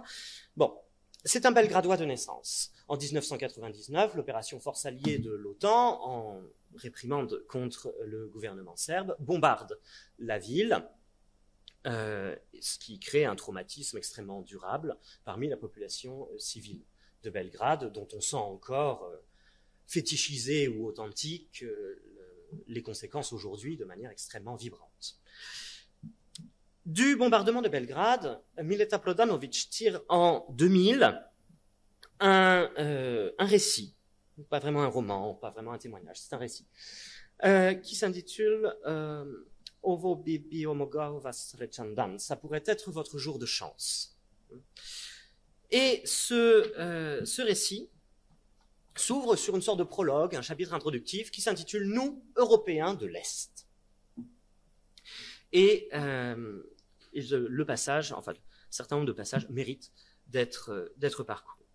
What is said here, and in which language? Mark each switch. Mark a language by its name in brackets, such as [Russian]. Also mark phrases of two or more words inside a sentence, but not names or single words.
[French] Bon, c'est un Belgradois de naissance. En 1999, l'opération Force alliée de l'OTAN, en réprimande contre le gouvernement serbe, bombarde la ville, ce qui crée un traumatisme extrêmement durable parmi la population civile de Belgrade, dont on sent encore fétichisé ou authentique les conséquences aujourd'hui de manière extrêmement vibrante. Du bombardement de Belgrade, Mileta Prodanović tire en 2000 un récit, pas vraiment un roman, pas vraiment un témoignage, c'est un récit, qui s'intitule Ovo bi bio mogao vas srećan dan. Ça pourrait être votre jour de chance. Et ce récit s'ouvre sur une sorte de prologue, un chapitre introductif qui s'intitule Nous, Européens de l'Est. Et le passage, enfin, un certain nombre de passages méritent d'être parcourus.